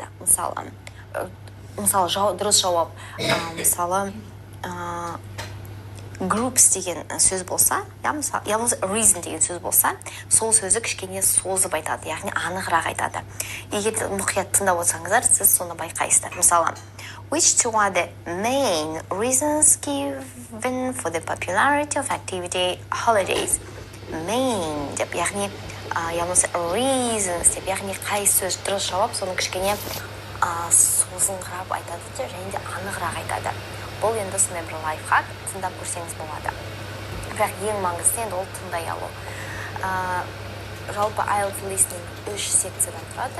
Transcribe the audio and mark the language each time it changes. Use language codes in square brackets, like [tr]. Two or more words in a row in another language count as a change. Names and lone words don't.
[kk] Мысалы дұрыс жауап, мысалы groups деген сөз болса, я болса reason деген сөз болса, сол сөзі кішкене созып айтады, яғни анығырақ айтады. Егер мұқият тыңдап отырсаңыздар, сіз соны байқайсыздар. Мысалы, [en] which two are the main reasons given for the popularity of activity holidays? [kk] Main деп, яғни я болса reasons деп, яғни қай сөз дұрыс жауап, соны кішкене созыңқырап айтады, және де анығырақ айтады. Бұл енді сондай бір лайфхак, тыңдап көрсеңіз болады. Бірақ ең маңыздысы енді ол тыңдай алу. Жалпы IELTS listening 3 секциядан тұрады.